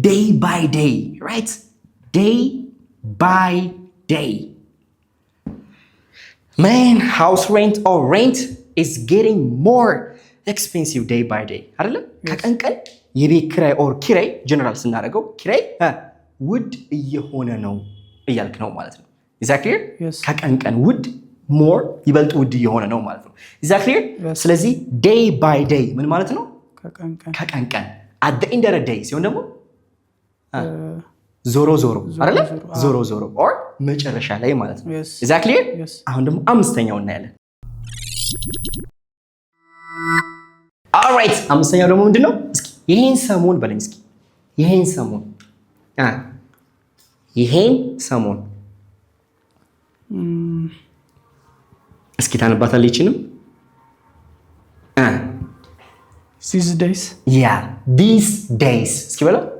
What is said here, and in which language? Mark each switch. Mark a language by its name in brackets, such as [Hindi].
[English] day by day right day by day man house rent or rent is getting more expensive day by day [Amharic] አይደለ ከቀን ቀን የቤት ኪራይ or ኪራይ ጀነራል ስናደርገው ኪራይ ውድ እየሆነ ነው እያልክ ነው ማለት ነው። [English] is that clear? Yes. [Amharic] ከቀን ቀን ውድ more ይበልጥ ውድ እየሆነ ነው ማለት ነው። [English] is that clear? Yes. [Amharic] ስለዚህ [English] day by day [Amharic] ምን ማለት ነው? ከቀን ቀን. ከቀን ቀን [English] at the end of the day [Amharic] ሲሆን ደግሞ ዞሮ ዞሮ አይደለ ዞሮ ዞሮ or መጨረሻ ላይ ማለት ነው። [English] Yes. is that clear? Yes. [Amharic] አሁን ደግሞ አምስተኛው እናያለን። [English] alright [Amharic] አምስተኛው ደግሞ ምንድነው? እስኪ ይሄን ሰሞን በለኝ እስኪ ይሄን ሰሞን ይሄን ሰሞን እስኪ ታነባታለህ ይችንም [English] These days. yeah these days [Amharic] እስኪ በለው